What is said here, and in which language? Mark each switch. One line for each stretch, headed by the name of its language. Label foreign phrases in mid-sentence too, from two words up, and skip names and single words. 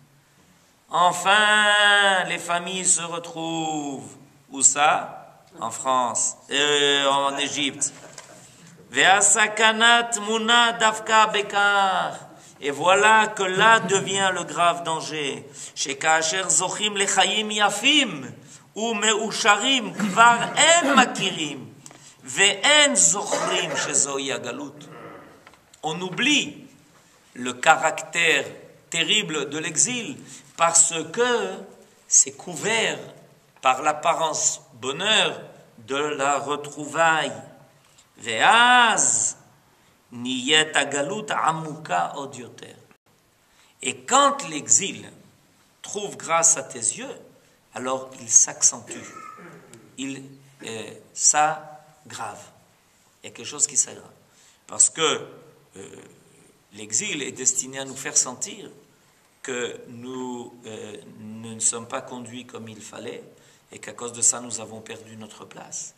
French: Enfin, les familles se retrouvent. Où ça? En France, en Égypte.
Hebrew: והסכנה טמונה דווקא בכך.
French: Et voilà que là devient le grave danger.
Hebrew: שכאשר זוכים לחיים יפים ומאושרים כבר אין מכירים ואין זוכרים שזוהי הגלות.
French: On oublie le caractère terrible de l'exil parce que c'est couvert par l'apparence bonheur de la retrouvaille.
Hebrew: ואז נהיית הגלות עמוקה עוד יותר.
French: Et quand l'exil trouve grâce à tes yeux, alors il s'accentue, il s'aggrave. Il y a quelque chose qui s'aggrave. Parce que l'exil est destiné à nous faire sentir que nous ne sommes pas conduits comme il fallait et qu'à cause de ça, nous avons perdu notre place.